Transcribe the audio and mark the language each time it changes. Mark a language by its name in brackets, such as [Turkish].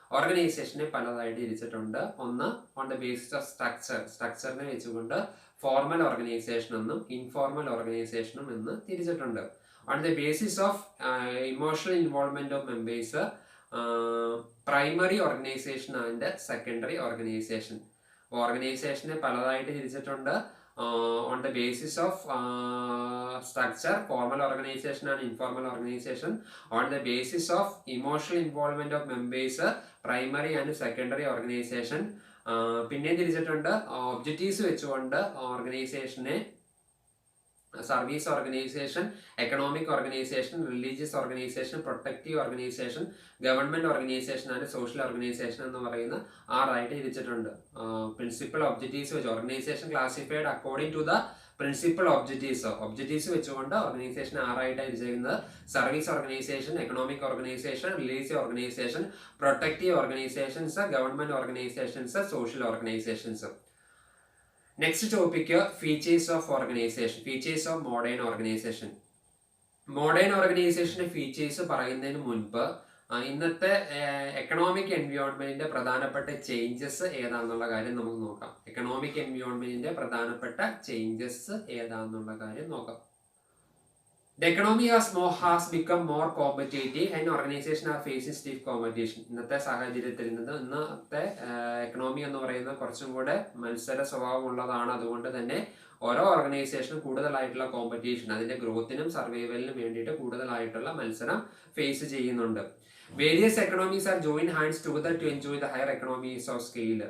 [Malayalam] ഓർഗനൈസേഷനെ പലതായിട്ട് തിരിച്ചിട്ടുണ്ട്. ഒന്ന് [English] on the basis of [Malayalam] സ്ട്രക്ചറിനെ വെച്ചുകൊണ്ട് ഫോർമൽ ഓർഗനൈസേഷൻ എന്നും ഇൻഫോർമൽ ഓർഗനൈസേഷനും എന്ന് തിരിച്ചിട്ടുണ്ട്. [English] On the basis of emotional involvement of members, primary organisation and secondary organisation. [Malayalam] ഓർഗനൈസേഷനെ പലതായിട്ട് തിരിച്ചിട്ടുണ്ട്. [English] On the basis of structure, formal organization and informal organization. On the basis of emotional involvement of members, primary and secondary organization. [Malayalam] പിന്നെ തിരിച്ചിട്ടുണ്ട് objectives വെച്ചുകൊണ്ട് ഓർഗനൈസേഷനെ service organisation, economic organisation, religious organisation, protective organisation, government organisation and social organisation എന്ന് പറയുന്ന ആറായിട്ട് തിരിച്ചിട്ടുണ്ട്. Principal objectives വെച്ച് [English] organisation classified according to the principal objectives [Malayalam] വെച്ചുകൊണ്ട് organisation ആറായിട്ടാണ് തിരിച്ചിരിക്കുന്നത്. [English] Service organisation, economic organisation, religious organisation, protective organisations, government organisations, social organisations. Next topic features of organisation, features of modern organisation. [Malayalam] Modern ഓർഗനൈസേഷന്റെ features പറയുന്നതിന് മുൻപ് ഇന്നത്തെ economic എൻവയോൺമെന്റിന്റെ പ്രധാനപ്പെട്ട changes ഏതാണെന്നുള്ള കാര്യം നമുക്ക് നോക്കാം. Economic എൻവയോൺമെന്റിന്റെ പ്രധാനപ്പെട്ട ചേഞ്ചസ് ഏതാണെന്നുള്ള കാര്യം നോക്കാം. [English] The economy has become more competitive and organizations are facing stiff competition. [Malayalam] ഇന്നത്തെ സാഹചര്യത്തിൽ ഇന്നത്തെ എക്കണോമി എന്ന് പറയുന്നത് കുറച്ചും കൂടെ മത്സര സ്വഭാവമുള്ളതാണ്. അതുകൊണ്ട് തന്നെ ഓരോ ഓർഗനൈസേഷനും കൂടുതലായിട്ടുള്ള കോമ്പറ്റീഷൻ, അതിന്റെ ഗ്രോത്തിനും സർവൈവലിനും വേണ്ടിയിട്ട് കൂടുതലായിട്ടുള്ള മത്സരം ഫേസ് ചെയ്യുന്നുണ്ട്. [English] Various economies are join hands together to enjoy the higher economies of scale.